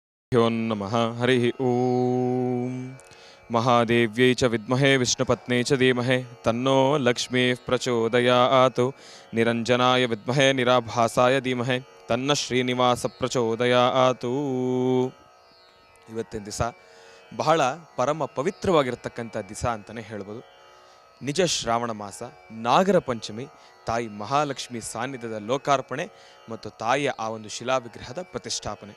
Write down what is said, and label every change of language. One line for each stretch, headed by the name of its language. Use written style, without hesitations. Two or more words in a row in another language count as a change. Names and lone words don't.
Sanskrit: ह्यो नमः हरिः ॐ महादेव्यै च विद्महे विष्णुपत्न्यै च धीमहि तन्नो लक्ष्मीः प्रचोदयात् निरञ्जनाय विद्महे निराभासाय धीमहि तन्न ಶ್ರೀನಿವಾಸ ಪ್ರಚೋದಯಾತ್.
Kannada: ಇವತ್ತಿನ ದಿವಸ ಬಹಳ ಪರಮ ಪವಿತ್ರವಾಗಿರ್ತಕ್ಕಂಥ ದಿವಸ ಅಂತಲೇ ಹೇಳ್ಬೋದು. ನಿಜ ಶ್ರಾವಣ ಮಾಸ, ನಾಗರ ಪಂಚಮಿ, ತಾಯಿ ಮಹಾಲಕ್ಷ್ಮಿ ಸಾನ್ನಿಧ್ಯದ ಲೋಕಾರ್ಪಣೆ ಮತ್ತು ತಾಯಿಯ ಆ ಒಂದು ಶಿಲಾವಿಗ್ರಹದ ಪ್ರತಿಷ್ಠಾಪನೆ.